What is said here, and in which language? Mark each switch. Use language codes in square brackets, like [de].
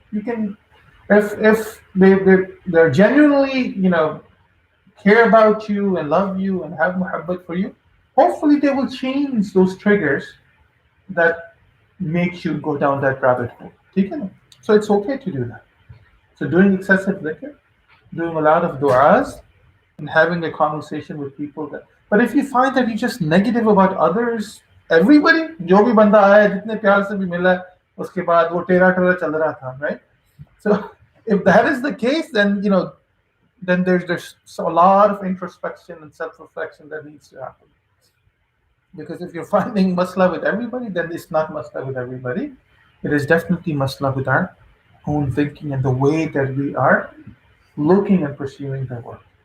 [en] You can, if they're genuinely, care about you and love you and have muhabbat for you, hopefully they will change those triggers that make you go down that rabbit hole. So it's okay to do that. So doing excessive dhikr, doing a lot of du'as, and having a conversation with people that. But if you find that you're just negative about others, everybody, [hi] जो भी बंदा आया जितने प्यार से भी मिला, उसके बाद वो टेढ़ा टेढ़ा चल रहा था, right? [en] So if that is the case, then then there's a lot of introspection and self-reflection that needs to happen. Because if you're finding masla with everybody, then it's not masla with everybody. It is definitely masla with our own thinking and the way that we are looking and pursuing the work.